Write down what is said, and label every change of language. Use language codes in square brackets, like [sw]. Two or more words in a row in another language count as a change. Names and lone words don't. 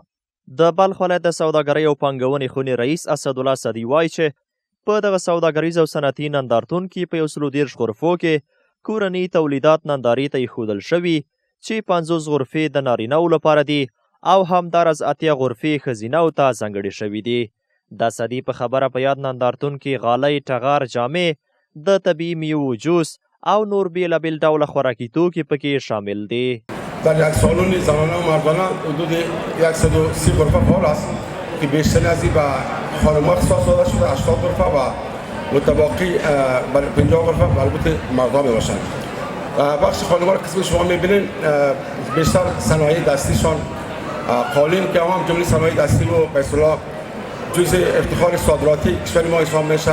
[ps] د بلخ ولایت د سوداګرۍ او پانګونې خونې رئیس اسدالله صدی وایي چې په دغه سوداګریز او صنعتي نندارتون کې په 130 غرفو کې کورني تولیدات نندارې ته ایښودل شوي چې 50 غرفې د نارینه‌و لپاره دي او همداراز 80 غرفې ښځینه‌و ته ځانګړې شوي دي. د صدی په خبره په یاد نندارتون کې غالۍ، ټغر، جامې، د طبیعي میوو جوس او نور بیلابیل ډوله خوراکي توکي پکې شامل دي. [fa] در یک سالن زنانه و مردانه حدود 130 غرفه فعال است که بیشتر از این به خانم‌ها اختصاص داده شده 80 غرفه و متباقی 50 غرفه البته مردان میباشند. بخش خانم‌ها را قسمی شما میبینید بیشتر صنایع دستیشان قالین که هم جمله صنایع دستی رو به اصطلاح جزء افتخار صادراتی کشور ما حساب میشه.